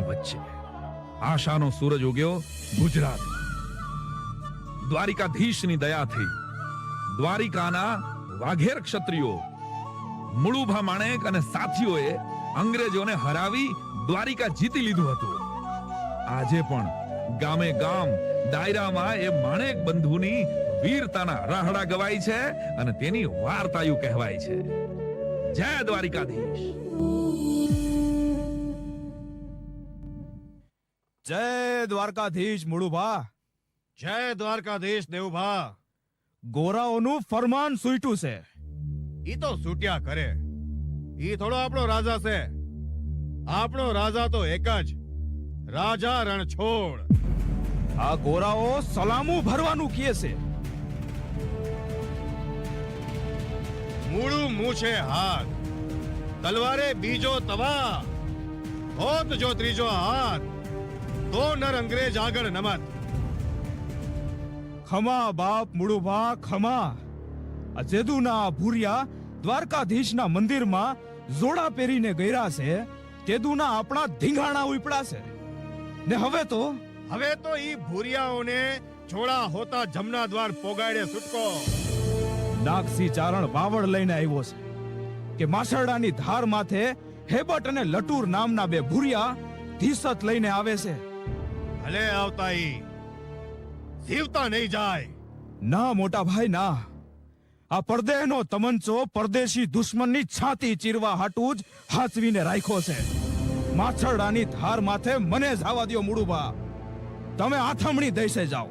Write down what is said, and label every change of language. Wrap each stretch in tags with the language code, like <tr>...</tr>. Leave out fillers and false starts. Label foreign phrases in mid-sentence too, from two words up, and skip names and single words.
<gu>વચ્ચે આશાનો સૂરજ ઉગ્યો ગુજરાત દ્વારિકાધીશની દયાથી દ્વારિકાના વાઘેર ક્ષત્રિયો મુળુભા માણેક અને સાથીઓએ અંગ્રેજોને હરાવી દ્વારિકા જીતી લીધું હતું આજે પણ ગામે ગામ દાયરામાં એ માણેક બંધુની વીરતાના રાહડા ગવાય છે અને તેની વાર્તાયું કહેવાય છે જય દ્વારિકાધીશ જય દ્વારકાધીશ મુળુભા જય દ્વારકાધીશ દેવભા। ગોરાઓનું ફરમાન છૂટ્યું સે ઈ તો છૂટ્યા કરે ઈ થોડો આપણો રાજા સે આપણો રાજા તો એક જ રાજા રણછોડ આ ગોરાઓ સલામું ભરવાનું કીએ સે મૂળુ મૂછે હાથ તલવારે બીજો તવા હોત જો ત્રીજો હાથ દો નર અંગ્રેજ આગળ નમત। ખમા બાપ મુળુભા ખમા અજેદુના ભૂરિયા દ્વારકાધીશના મંદિરમાં જોડા પહેરીને ગયા સે તેદુના અપના ધીંગાણા ઉપડ્યા સે ને હવે તો ઈ ભૂરિયાઓને છોડ્યા હોત જમના દ્વાર પોગાડે છૂટકો નાગસી ચારણ બાવડ લઈને આવ્યો છે કે માછરડાની ધાર માથે હેબટ અને લટૂર નામના બે ભૂરિયા ધીસત લઈને આવે છે. ભલે આવતા ઈ જીવતા નહીં જાય. ના મોટા ભાઈ ના, આ પરદેહનો તમંચો પરદેશી દુશ્મનની છાતી ચીરવા હાટું જ હાચવીને રાખ્યો છે. માછરડાની ધાર માથે મને જવા દ્યો મુડુભા, તમે આથમણી દઈસે જાઓ.</gu>